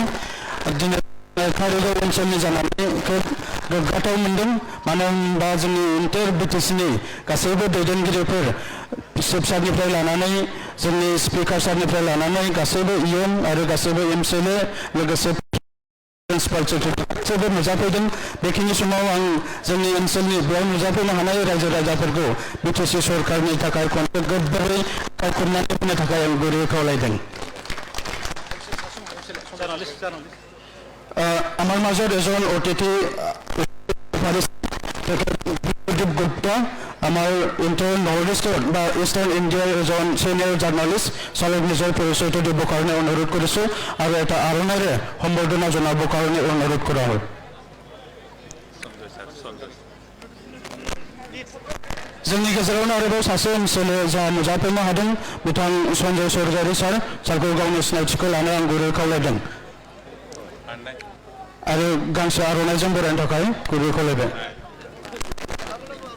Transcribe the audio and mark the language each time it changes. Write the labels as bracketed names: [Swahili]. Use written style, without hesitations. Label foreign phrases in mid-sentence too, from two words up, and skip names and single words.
[Bodo] दिनै कारिगाव ओनसोलनि जानानै खोब गोग्गाथाव मोनदों, मानो होनबा जोंनि इन्टार BTCनि गासैबो दैदेनगिरिफोर, चिफ सारनिफ्राय लानानै जोंनि स्पिकार सारनिफ्राय लानानै गासैबो EM आरो गासैबो MCLA लोगोसे प्रिन्सिपाल सेक्रेटारि गासैबो नुजाफैदों। बेखिनि समाव आं जोंनि ओनसोलनि बेयाव नुजाफैनो हानाय रायजो राजाफोरखौ BTC सरकारनि थाखाय खनसे गोबारै खुरनानै होनो थाखाय आं गुरै खावलायदों। [Assamese] আমাৰ মাজত এজন অতিথি প্ৰদীপ গুপ্তা, আমাৰ [English] Inter North East [Assamese] বা [English] Eastern India [Assamese] এজন [English] senior journalist. [Assamese] ছাৰক নিজৰ পৰিচয়টো দিবৰ কাৰণে অনুৰোধ কৰিছোঁ আৰু এটা আৰণাৰে সম্বৰ্ধনা জনাবৰ কাৰণে অনুৰোধ কৰা হয়। [Bodo] जोंनि गेजेरावनो आरोबाव सासे MCLA जा नुजाफैनो हादों, बिथां सन्जय सर्जारि सार। सारखौ गावनि सिनायथिखौ लानो आं गुरै खावलायदों आरो गांसे आर'नाइजों बरायनो थाखाय गुरै खावलायबाय।